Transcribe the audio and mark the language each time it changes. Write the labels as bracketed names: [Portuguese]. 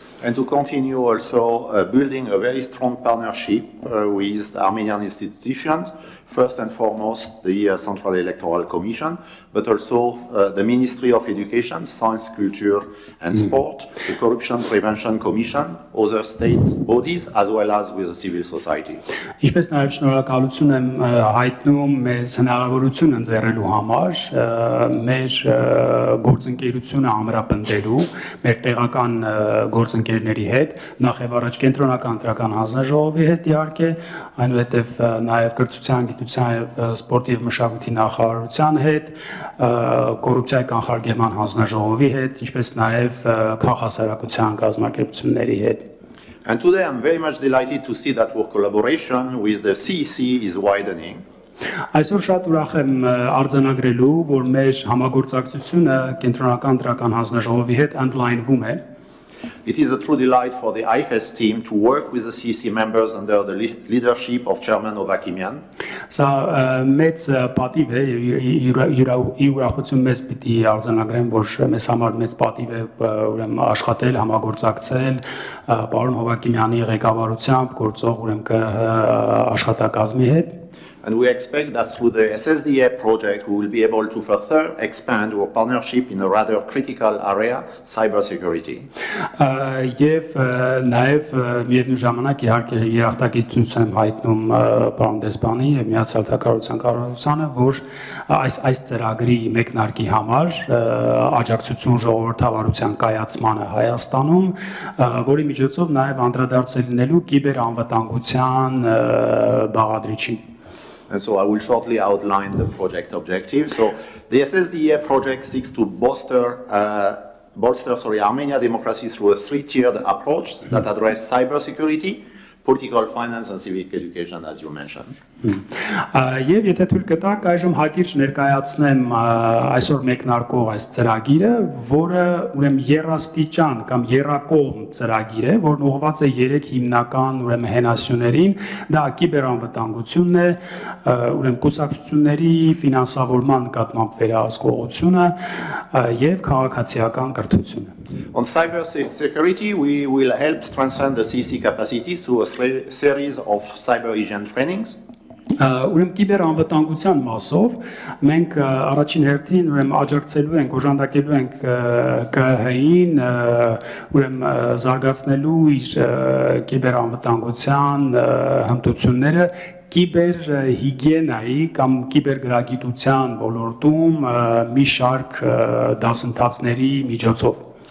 [English] and to continue also building a very strong partnership with Armenian institutions, first and foremost the Central Electoral Commission, but also the Ministry of Education, Science, Culture and Sport, the Corruption Prevention Commission, other state bodies, as well as with the civil society. [Armenian] Ինչպես նաև շնորհակալություն եմ հայտնում մեզ հնարավորություն ընձեռելու համար, մեր գործընկերությունը ամրապնդելու, մեր տեղական գործընկերների հետ, նախ եւ առաջ կենտրոնական ընտրական հանձնաժողովի հետ իհարկե, այնուհետև նաև կրթության, գիտության, սպորտի եւ մշակույթի նախարարության հետ, կոռուպցիայի կանխարգելման հանձնաժողովի հետ, ինչպես նաև քաղաքասարակության կազմակերպությունների հետ. [English] And today I'm very much delighted to see that our collaboration with the CEC is widening. [Armenian] Այսօր շատ ուրախ եմ արձանագրելու, որ մեր համագործակցությունը կենտրոնական ընտրական հանձնաժողովի հետ ընդլայնվում է. [English] It is a true delight for the IFES team to work with the CEC members under the leadership of Chairman Ovakimian. [Armenian] Սա մեծ պատիվ է, ուրախություն մեզ պիտի արձանագրեմ, որ մեզ համար մեծ պատիվ է ուրեմն աշխատել, համագործակցել պարոն Հովակիմյանի ղեկավարությամբ գործող ուրեմն ԿԸՀ աշխատակազմի հետ. [English] And we expect that through the SSDA project, we will be able to further expand our partnership in a rather critical area, cybersecurity. [Armenian] Եվ նաև միևնույն ժամանակ իհարկե երախտագիտություն եմ հայտնում պարոն Դեսպանի եւ Միացյալ Թագավորության կառավարությանը, որ այս ծրագրի մեկնարկի համար աջակցություն ժողովրդավարության կայացմանը Հայաստանում, որի միջոցով նաև անդրադարձել լինելու կիբերանվտանգության բաղադրիչին. [English] And so I will shortly outline the project objectives. So the SSDA project seeks to bolster Armenian democracy through a three-tiered approach that address cybersecurity, political finance and civic education, as you mentioned. [Armenian] Եվ եթե թույլ կտաք, այժմ հակիրճ ներկայացնեմ այսօր մեկնարկող այս ծրագիրը, որը ուրեմն երաստիճան կամ երակողմ ծրագիր է, որն ուղղված է 3 հիմնական ուրեմն հենասյուներին, դա կիբերանվտանգությունն է, ուրեմն կուսակցությունների ֆինանսավորման նկատմամբ վերահսկողությունը եւ քաղաքացիական կրթությունը. [English] On cybersecurity, we will help strengthen the CEC capacity through a series of cyber hygiene trainings. [Armenian] Ուրեմն կիբերանվտանգության մասով մենք առաջին հերթին ուրեմն աջակցելու ենք, օժանդակելու ենք ԿԸՀ-ին, ուրեմն զարգացնելու իր կիբերանվտանգության հմտությունները կիբերհիգիենայի կամ կիբերգրագիտության ոլորտում մի շարք դասընթացների միջոցով.